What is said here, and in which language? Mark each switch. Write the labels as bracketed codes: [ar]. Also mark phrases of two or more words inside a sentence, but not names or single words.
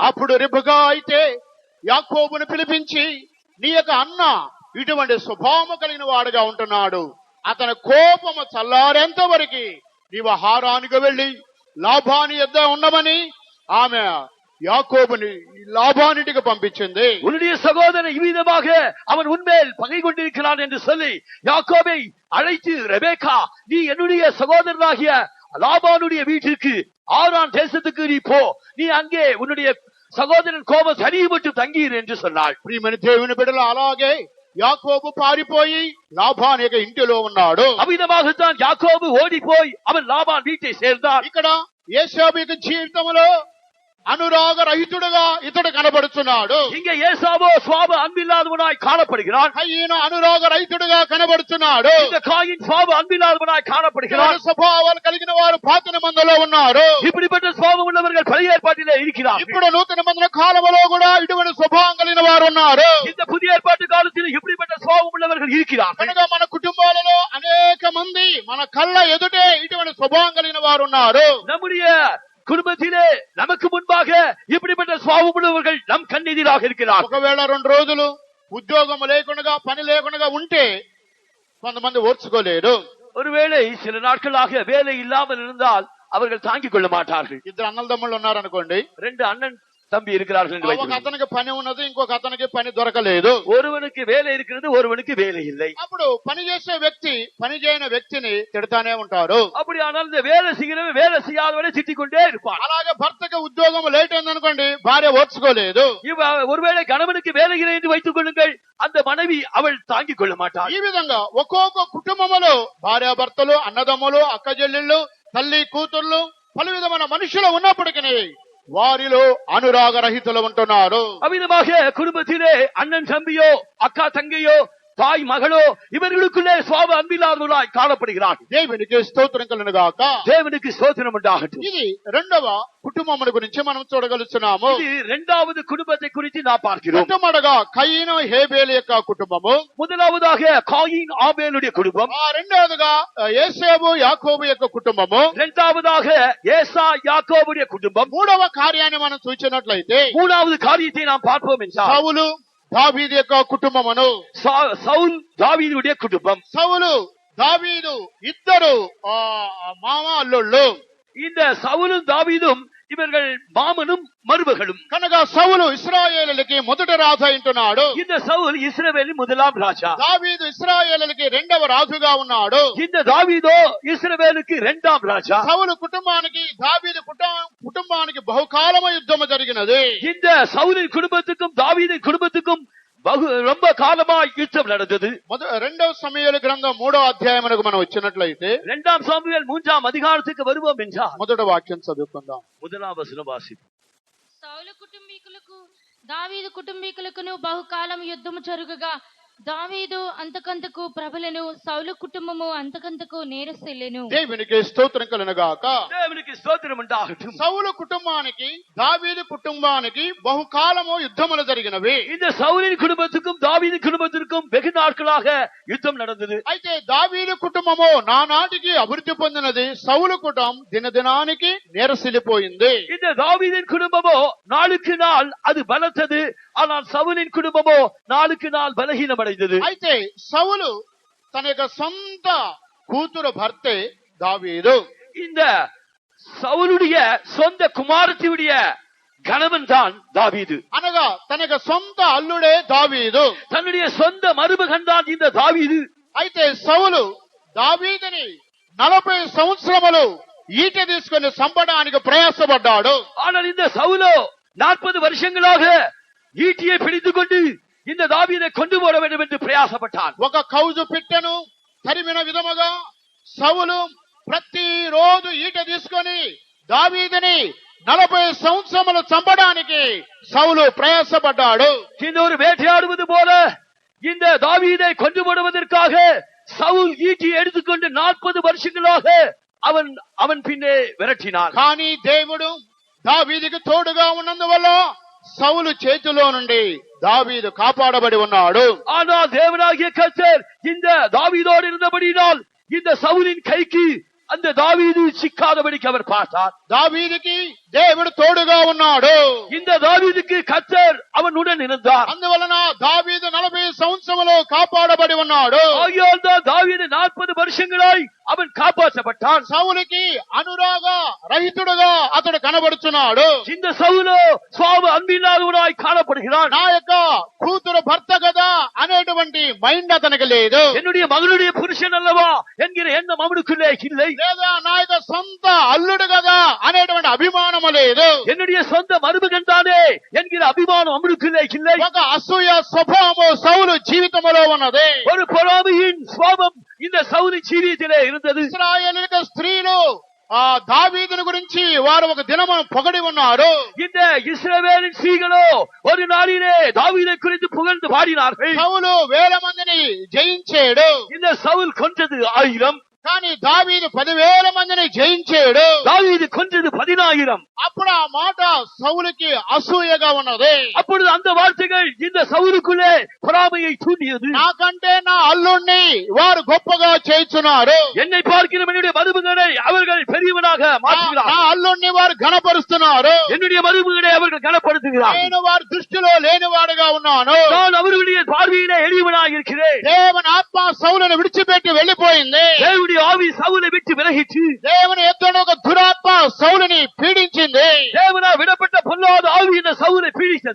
[te] అప్పుడు రిబకా అయితే యాకోబును పిలిపించి, నీ యొక్క అన్న ఇటువంటి స్వభావము కలిగిన వాడుగా ఉంటున్నాడు, అతని కోపము చల్లారేంత వరకు నీవు హారానికి వెళ్లి లాభాని యొద్ద ఉండమని ఆమె [ta] யாக்கோபுని லாபானிட்டுக்கு [te] పంపించింది. [ta] உன்னுடைய சகோதரன் இவ்விதமாக அவன் உன்மேல் பகை கொண்டிருக்கிறான் என்று சொல்லி யாக்கோபை அழைத்து, ரெபேக்கா, நீ என்னுடைய சகோதரனாகிய லாபானுடைய வீட்டிற்கு ஆரான் தேசத்துக்கு நீ போ, நீ அங்கே உன்னுடைய சகோதரன் கோபம் சரியப்பட்டு தங்கீர் என்று சொன்னாள். [te] ప్రియమైన దేవుని బిడ్డలు, అలాగే యాకోబు పారిపోయి లాబాన్ యొక్క ఇంటిలో ఉన్నాడు. [ta] அவ்விதமாகத்தான் யாக்கோபு ஓடி போய் அவன் லாபான் வீட்டை சேர்ந்தான். [te] ఇక్కడ యేసేపు యొక్క జీవితంలో అనురాగ రహితుడుగా ఇతడు కనబడుతున్నాడు. [ta] இங்கே ஏசாவோ சுவாப அன்பில்லாதவனாய் காணப்படுகிறான். [te] కయీను అనురాగ రహితుడుగా కనబడుతున్నాడు. [ta] இந்த காயின் சுவாப அன்பில்லாதவனாய் காணப்படுகிறான். [te] స్వభావాలు కలిగిన వారు పాత నిబంధనలో ఉన్నారు. [ta] இப்படிப்பட்ட சுவாபம் உள்ளவர்கள் பழைய ஏற்பாட்டிலே இருக்கிறார். [te] ఇప్పుడు నూతన నిబంధన కాలంలో కూడా ఇటువంటి స్వభావం కలిగిన వారు ఉన్నారు. [ta] இந்த புதிய ஏற்பாட்டு காலத்தில் இப்படிப்பட்ட சுவாபம் உள்ளவர்கள் இருக்கிறார்கள். [te] కనుక మన కుటుంబాలలో అనేక మంది మన కళ్ళ ఎదుటే ఇటువంటి స్వభావం కలిగిన వారు ఉన్నారు. [ta] நம்முடைய குடும்பத்திலே நமக்கு முன்பாக இப்படிப்பட்ட சுவாபம் உள்ளவர்கள் நம் கண்ணெதிராக இருக்கிறார். [te] ఒకవేళ 2 రోజులు ఉద్యోగం లేకుండా పని లేకుండా ఉంటే కొంతమంది ఓర్చుకోలేరు. [ta] ஒருவேளை சில நாட்களாக வேலை இல்லாமல் இருந்தால் அவர்கள் தாங்கிக் கொள்ள மாட்டார்கள். [te] 2 అన్నదమ్ముళ్ళు ఉన్నారనుకోండి, [ta] 2 అண்ணன் தம்பி இருக்கிறார்கள் என்று [te] ఒక [ta] வைத்துக்கொள்வோம். [te] అతనికి పని ఉన్నది, ఇంకొక అతనికి పని దొరకలేదు. [ta] ஒருவனுக்கு வேலை இருக்கிறது, ஒருவனுக்கு வேலை இல்லை. [te] అప్పుడు పని చేసే వ్యక్తి పని చేయని వ్యక్తిని తిడతానే ఉంటారు. [ta] அப்படியானால் இந்த வேலை செய்கிறவன் வேலை செய்யாதவனை திட்டிக் கொண்டே இருப்பான். [te] అలాగే భర్తకి ఉద్యోగం లేట్ అయిందనుకోండి, భార్య ఓర్చుకోలేదు. [ta] ஒருவேளை கணவனுக்கு வேலை இல்லை என்று வைத்துக் கொள்ளுங்கள், அந்த மனைவி அவள் தாங்கிக் கொள்ள மாட்டாள். [te] ఈ విధంగా ఒక్కొక్క కుటుంబములో భార్యాభర్తలు, అన్నదమ్ములు, అక్క చెల్లెళ్ళు, తల్లి కూతుర్లు, పలు విధమైన మనుషులు ఉన్నప్పటికీ వారిలో అనురాగ రహితులు ఉంటున్నారు. [ta] அவ்விதமாக குடும்பத்திலே அண்ணன் தம்பியோ அக்கா தங்கையோ தாய் மகளோ இவர்களுக்குள்ளே சுவாப அன்பில்லாதவர்களாய் காணப்படுகிறார்கள். [te] దేవునికి స్తోత్రం కలుగును గాక. [ta] தேவனுக்கு ஸ்தோத்திரம் உண்டாகட்டும். [te] ఇది రెండవ కుటుంబముల గురించి మనం చూడగలుగుతున్నాము. [ta] இது இரண்டாவது குடும்பத்தை குறித்து நாம் பார்க்கிறோம். [te] మొట్టమొదటగా కయీను హేబేలు యొక్క కుటుంబము, [ta] முதலாவதாக காயின் ஆபேலுடைய குடும்பம், [te] రెండవదిగా యేసేపు యాకోబు యొక్క కుటుంబము, [ta] இரண்டாவதாக ஏசா யாக்கோபுடைய குடும்பம், [te] మూడవ కార్యాన్ని మనం చూసినట్లయితే [ta] மூணாவது காரியத்தை நாம் பார்ப்போம் என்றால் [te] సౌలు దావీదు యొక్క కుటుంబమును. [ta] சவுல் தாவீதுடைய குடும்பம். [te] సౌలు దావీదు ఇద్దరు మామ అల్లుళ్ళు. [ta] இந்த சவுலும் தாவீதும் இவர்கள் மாமனும் மருமகளும். [te] కనుక సౌలు ఇశ్రాయేలులకి మొదటి రాజు అంటున్నాడు. [ta] இந்த சவுல் இஸ்ரவேலின் முதலாம் ராஜா. [te] దావీదు ఇశ్రాయేలులకి రెండవ రాజుగా ఉన్నాడు. [ta] இந்த தாவீதோ இஸ்ரவேலுக்கு இரண்டாம் ராஜா. [te] సౌలు కుటుంబానికి దావీదు కుటుంబానికి బహుకాలము యుద్ధము జరిగినది. [ta] இந்த சவுலின் குடும்பத்துக்கும் தாவீதின் குடும்பத்துக்கும் ரொம்ப காலமாய் யுத்தம் நடந்தது. [te] రెండవ సమూయేలు గ్రంథం 3వ అధ్యాయమునకు మనం వచ్చినట్లయితే [ta] 2 சாமுவேல் 3ஆம் அதிகாரத்துக்கு வருவோம் என்றால் [te] మొదటి వాక్యం చదువుకుందాం. [ta] முதலாம் வசனம் வாசிப்போம். [te] సౌలు కుటుంబీకులకు దావీదు కుటుంబీకులకును బహుకాలం యుద్ధము జరుగుగా దావీదు అంతకంతకు ప్రబలను, సౌలు కుటుంబము అంతకంతకు నేరసిల్లెను. దేవునికి స్తోత్రం కలుగుగాక. దేవునికి స్తోత్రం உண்டாகட்டும். సౌలు కుటుంబానికి దావీదు కుటుంబానికి బహుకాలము యుద్ధములు జరిగినవి. [ta] இந்த சவுலின் குடும்பத்துக்கும் தாவீது குடும்பத்திற்கும் வெகு நாட்களாக யுத்தம் நடந்தது. [te] అయితే దావీదు కుటుంబము నానాటికి అభివృద్ధి పొందినది, సౌలు కుటుంబం దినదినానికి నీరసిల్లిపోయింది. [ta] இந்த தாவீதின் குடும்பமோ நாளுக்கு நாள் அது பலத்தது, ஆனால் சவுலின் குடும்பமோ நாளுக்கு நாள் பலகீனம். [te] అయితే సౌలు తన యొక్క సొంత కూతురు భర్తే దావీదు. [ta] இந்த சவுலுடைய சொந்த குமாரத்தியுடைய கணவன் தான் தாவீது. [te] అనగా తన యొక్క సొంత అల్లుడే దావీదు, [ta] தன்னுடைய சொந்த மருமகன் தான் இந்த தாவீது. [te] అయితే సౌలు దావీదుని 40 సంవత్సరములు ఈట తీసుకుని చంపడానికి ప్రయాసపడ్డాడు. [ta] ஆனால் இந்த சவுலோ 40 வருஷங்களாக ஈட்டியை பிடித்துக் கொண்டு இந்த தாவீதை கொண்டு போட வேண்டும் என்று பிரயாசப்பட்டான். [te] ఒక కౌజు పిట్టను తరిమిన విధముగా సౌలు ప్రతిరోజు ఈట తీసుకొని దావీదుని 40 సంవత్సరములు చంపడానికి సౌలు ప్రయాసపడ్డాడు. [ta] இந்த ஒரு வேட்டையாடுவது போல இந்த தாவீதை கொண்டு போடுவதற்காக சவுல் ஈட்டி எடுத்துக்கொண்டு 40 வருஷங்களாக அவன் பின்னே விரட்டினான். [te] కానీ దేవుడు దావీదుకు తోడుగా ఉన్నందువల్ల సౌలు చేతిలో నుండి దావీదు కాపాడబడి ఉన్నాడు. [ta] ஆனால் தேவனாகிய கர்த்தர் இந்த தாவீதோடு இருந்தபடியினால் இந்த சவுலின் கைக்கு அந்த தாவீது சிக்காதபடிக்கு அவர் பார்த்தார். [te] దావీదుకి దేవుడు తోడుగా ఉన్నాడు. [ta] இந்த தாவீதுக்கு கர்த்தர் அவனுடன் இருந்தார். [te] అందువలన దావీదు 40 సంవత్సరములు కాపాడబడి ఉన్నాడు. [ta] ஆகையால் தான் தாவீது 40 வருஷங்களாய் அவன் காப்பாற்றப்பட்டான். [te] సౌలుకి అనురాగ రహితుడుగా అతడు కనబడుతున్నాడు. [ta] இந்த சவுலோ சுவாப அன்பில்லாதவனாய் காணப்படுகிறான். [te] నా యొక్క కూతురు భర్త కదా అనేటువంటి మైండ్ అతనికి లేదు. [ta] என்னுடைய மகனுடைய புருஷன் அல்லவா என்கிற எண்ணம் அவனுக்குள்ளே இல்லை. [te] లేదా నా యొక్క సొంత అల్లుడు కదా అనేటువంటి అభిమానము లేదు. [ta] என்னுடைய சொந்த மருமகன் தானே என்கிற அபிமானம் அவனுக்குள்ளே இல்லை. [te] ఒక అసూయ స్వభావము సౌలు జీవితంలో ఉన్నది. [ta] ஒரு பொறாமையின் சுவாபம் இந்த சவுலின் ஜீவியத்திலே இருந்தது. [te] ఇశ్రాయేలు స్త్రీలు ఆ దావీదుని గురించి వారు ఒక దినము పొగడి ఉన్నారు. [ta] இந்த இஸ்ரவேலின் ஸ்திரீகளோ ஒரு நாளிலே தாவீதை குறித்து புகழ்ந்து பாடினார்கள். [te] సౌలు వేల మందిని జయించాడు. [ta] இந்த சவுல் கொன்றது 1000, [te] కానీ దావీదు 10,000 మందిని జయించాడు. [ta] தாவீது கொன்றது 10,000. [te] అప్పుడు ఆ మాట సౌలుకి అసూయగా ఉన్నది. [ta] அப்பொழுது அந்த வார்த்தைகள் இந்த சவுலுக்குள்ளே பொறாமையை தூண்டியது. [te] నాకంటే నా అల్లుణ్ణి వారు గొప్పగా చేస్తున్నారు. [ta] என்னை பார்க்கிற என்னுடைய மருமகனை அவர்கள் பெரியவனாக [te] నా [ta] மாற்றுகிறார்கள். [te] అల్లుణ్ణి వారు ఘనపరుస్తున్నారు. [ta] என்னுடைய மருமகனை அவர்கள் கனப்படுத்துகிறார்கள். [te] నేను వారి దృష్టిలో లేనివాడుగా ఉన్నాను. [ta] நான் அவர்களுடைய பார்வையிலே எளியவனாக இருக்கிறேன். [te] దేవుని ఆత్మ సౌలును విడిచిపెట్టి వెళ్లిపోయింది. [ta] தேவனுடைய ஆவி சவுலை விட்டு விலகிச்சு. [te] దేవుని ఎత్తున ఒక దురాత్మ సౌలుని పీడించింది. [ta] தேவனா விடப்பட்ட பொல்லாத ஆவி இந்த சவுலை பீடித்தது.